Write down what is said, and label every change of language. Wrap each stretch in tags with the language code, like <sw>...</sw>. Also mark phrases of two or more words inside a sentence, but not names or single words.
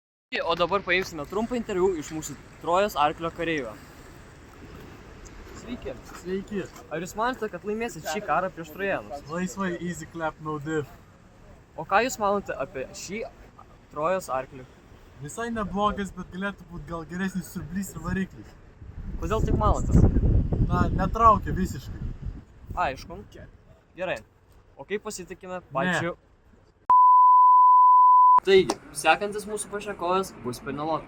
<lt>O dabar paimsime trumpą interviu iš mūsų Trojos arklio kareivio. Sveiki. Sveiki. Ar jūs manote, kad laimėsit šį karą prieš Trojanus? Laisvai,</lt> <en>easy clap, no diff.</en> <lt>O ką jūs manote apie šį Trojos arklį? Visai neblogas, bet galėtų būti gal geresnis siurblys ir variklis. Kodėl taip manote? Na, netraukia visiškai. Aišku. Gerai. O kaip pasitikime pačiu? Taigi, sekantis mūsų pašnekovas bus Penelopė.</lt>